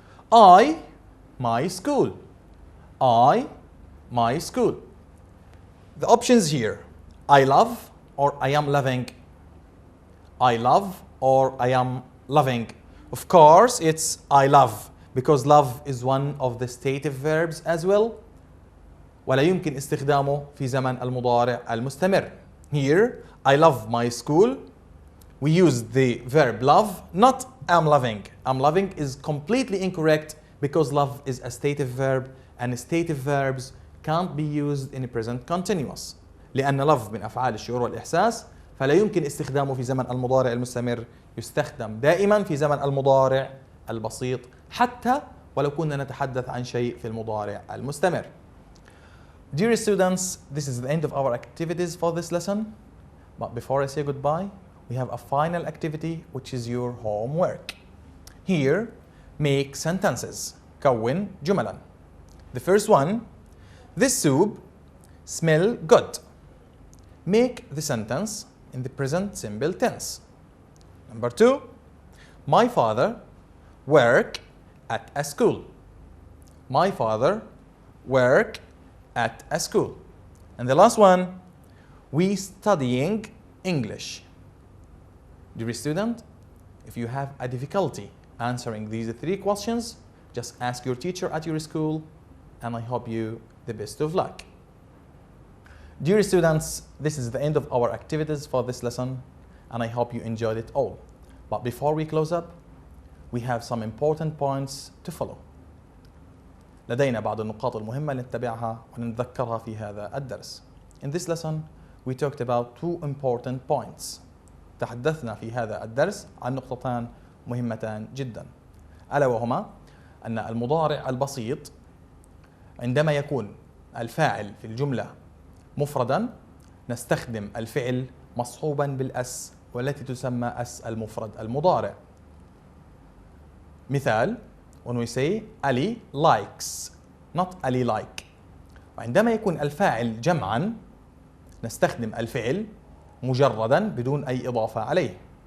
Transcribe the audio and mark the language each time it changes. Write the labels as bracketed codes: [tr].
[en] I, my school. I, my school. The options here. I love or I am loving. I love or I am loving. Of course, it's I love because love is one of the stative verbs as well. [ar] ولا يمكن استخدامه في زمن المضارع المستمر. [en] Here, I love my school. We use the verb love, not am loving. Am loving is completely incorrect because love is a stative verb and stative verbs can't be used in the present continuous. [ar] لأن love من أفعال الشعور والإحساس فلا يمكن استخدامه في زمن المضارع المستمر. يستخدم دائما في زمن المضارع البسيط حتى ولو كنا نتحدث عن شيء في المضارع المستمر. [en] Dear students, this is the end of our activities for this lesson. But before I say goodbye, we have a final activity which is your homework. Here, make sentences. [ar] كون جملا. [en] The first one, this soup smell good. Make the sentence in the present simple tense. Number two, my father work at a school. My father work at a school. And the last one, we studying English. Dear student, if you have a difficulty answering these three questions, just ask your teacher at your school, and I hope you the best of luck. Dear students, this is the end of our activities for this lesson, and I hope you enjoyed it all. But before we close up, we have some important points to follow. [ar] لدينا بعض النقاط المهمة لنتبعها ونتذكرها في هذا الدرس. [en] In this lesson, we talked about two important points. [ar] تحدثنا في هذا الدرس عن نقطتان مهمتان جدا. ألا وهما أن المضارع البسيط عندما يكون الفاعل في الجملة مفردا نستخدم الفعل مصحوبا بالأس والتي تسمى المفرد المضارع. [en] مثال when we say Ali likes not Ali like. [ar] وعندما يكون الفاعل جمعا نستخدم الفعل مجردا بدون أي إضافة عليه.